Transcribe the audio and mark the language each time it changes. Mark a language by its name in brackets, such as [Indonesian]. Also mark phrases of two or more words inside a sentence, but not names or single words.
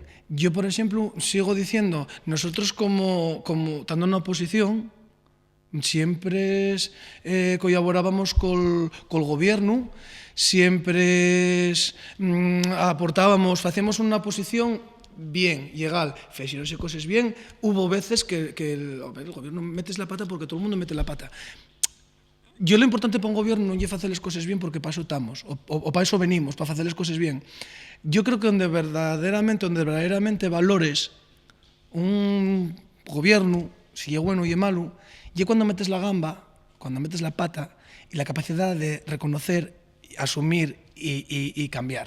[Spanish] Yo, por ejemplo, sigo diciendo, nosotros como estando en la oposición, siempre colaborábamos col gobierno, siempre aportábamos, hacíamos una posición bien, legal, fixéronse cosas bien. Hubo veces que el gobierno metes la pata porque todo el mundo mete la pata. Yo lo importante para un gobierno [Galician] non é facer as cosas bien [Spanish] porque para eso estamos, o para eso venimos, para [Galician] facer as cosas bien. [Spanish] Yo creo que onde verdaderamente valores un gobierno, [Galician] si é bueno e é malo, [Spanish] y cuando metes la gamba, cuando metes la pata y la capacidad de reconocer, asumir y cambiar.